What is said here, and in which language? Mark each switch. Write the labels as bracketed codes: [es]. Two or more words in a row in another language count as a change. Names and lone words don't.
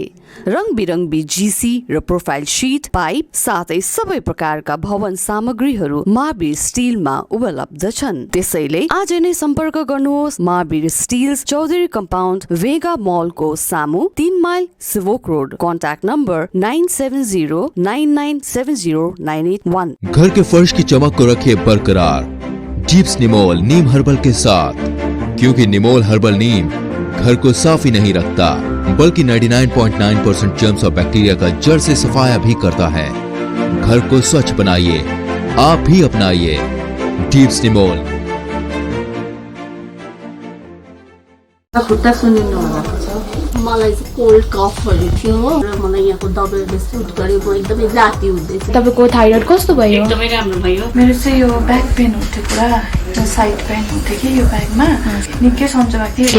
[ne] रङबिरङ्गी जीसी र [en] profile sheet, [ne] पाइप साथै सबै प्रकारका भवन सामग्रीहरू महावीर स्टिलमा उपलब्ध छन्। त्यसैले आज नै सम्पर्क गर्नुहोस्। महावीर स्टिल्स, चौधरी कम्पाउन्ड, वेगा मलको सामु, 3 माइल सिभोक रोड। [en] contact number 9709970981। [hi] घर के फर्श की चमक को रखे बरकरार जीप्स निमोल नीम हर्बल के साथ, क्योंकि निमोल हर्बल नीम घर को साफ ही नहीं रखता बल्कि 99.9% जर्म्स और बैक्टीरिया का जड़ से सफाया भी करता है। घर को स्वच्छ बनाइए, आप भी अपनाइए डीप्स निमोल। [ne] खुट्टा सुनिनु भएको छ, मलाई चाहिँ कोल्ड कफहरू थियो र मलाई यहाँको दबाईले सुट गर्यो। म एकदमै जाती हुँदैछ। तपाईको थाइरोइड कस्तो भयो? एकदमै राम्रो भयो। मेरो चाहिँ यो [en] back pain [ne] हुन्थ्यो, पुरा [en] side pain [ne] हुन्थ्यो कि यो ब्याकमा, निकै सन्चो भएको थियो।